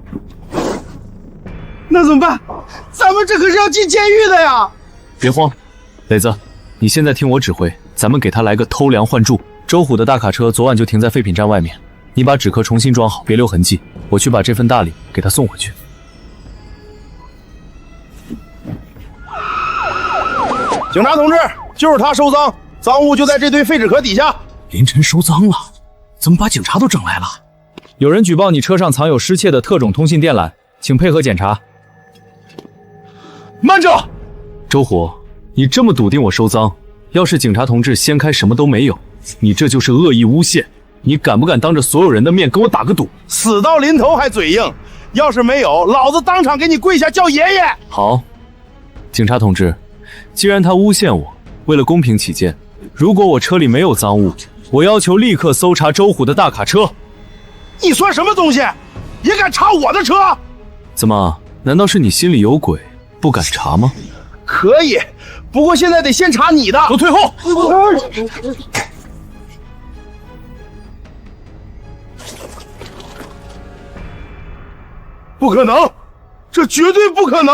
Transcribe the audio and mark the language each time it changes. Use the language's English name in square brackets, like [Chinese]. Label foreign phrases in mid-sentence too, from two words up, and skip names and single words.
[Chinese] 那怎麼辦？咱們這可是要進監獄的呀！別慌，磊子，你現在聽我指揮，咱們給他來個偷梁換柱。周虎的大卡車昨晚就停在廢品站外面，你把紙殼重新裝好，別留痕跡。我去把這份大禮給他送回去。警察同志，就是他收赃，赃物就在这堆废紙壳底下。林晨收赃了，怎么把警察都整来了？有人舉報你車上藏有失竊的特種通信電纜，請配合檢查。慢着！周虎，你這麼篤定我收贓，要是警察同志掀開什麼都沒有，你這就是惡意誣陷。你敢不敢當着所有人的面跟我打個賭？死到臨頭還嘴硬，要是沒有，老子當場給你跪下叫爺爺。好，警察同志，既然他誣陷我，為了公平起見，如果我車裡沒有贓物，我要求立刻搜查周虎的大卡車。你算什麼東西？也敢查我的车？怎麼？難道是你心裡有鬼，不敢查嗎？可以，不過現在得先查你的。都退後！不可能，這絕對不可能！